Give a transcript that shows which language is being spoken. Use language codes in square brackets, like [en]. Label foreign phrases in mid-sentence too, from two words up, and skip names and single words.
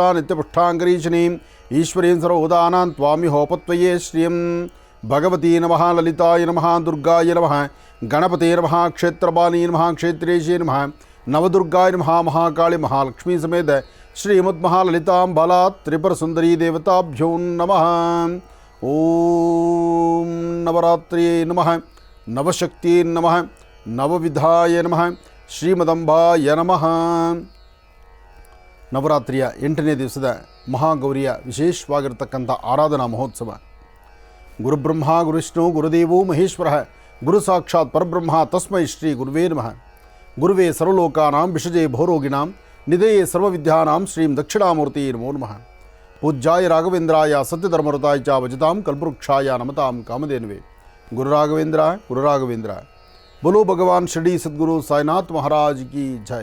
[sa] नित्यपुष्टाङ्गरीशिनीं ईश्वरीं सर्वोदानां त्वामिहोपत्वये श्रियं भगवती नमः ललिताय नमः दुर्गाय नमः गणपते नमः क्षेत्रपाली नमः क्षेत्रेशे नमः नवदुर्गाय नमः महाकाली महालक्ष्मी समेत श्रीमद्महाललितां बाला त्रिपुरसुन्दरी देवताभ्यो नमः ॐ नवरात्र्यै नमः नवशक्त्यै नमः नवविधाय नमः ಶ್ರೀಮದಂಬಾಯ ನಮಃ. [kn] ನವರಾತ್ರಿಯ 8ನೇ ದಿವಸದ ಮಹಾಗೌರಿಯ ವಿಶೇಷವಾಗಿರತಕ್ಕಂಥ ಆರಾಧನಾ ಮಹೋತ್ಸವ. [sa] ಗುರುಬ್ರಹ್ಮ ಗುರುವಿಷ್ಣು ಗುರುದೇವೋ ಮಹೇಶ್ವರ ಗುರು ಸಾಕ್ಷಾತ್ ಪರಬ್ರಹ್ಮ ತಸ್ಮೈ ಶ್ರೀ ಗುರುವೇ ನಮಃ. ಗುರುವೇ ಸರ್ವಲೋಕಾನಾಂ ವಿಷಜೇ ಭವರೋಗಿಣಾಂ ನಿಧಯೇ ಸರ್ವವಿದ್ಯಾನಾಂ ಶ್ರೀಂ ದಕ್ಷಿಣಾಮೂರ್ತಿ ನಮೋ ನಮಃ. ಪೂಜ್ಯಾಯ ರಾಘವೇಂದ್ರಾಯ ಸತ್ಯಧರ್ಮರತಾಯ ಚ ಭಜತಾಂ ಕಲ್ಪವೃಕ್ಷಾಯ ನಮತಾಂ ಕಾಮಧೇನುವೆ. ಗುರುರಾಘವೇಂದ್ರ ಗುರುರಾಘವೇಂದ್ರ. [hi] बोलो भगवान शिरडी सद्गुरु साईनाथ महाराज की जय.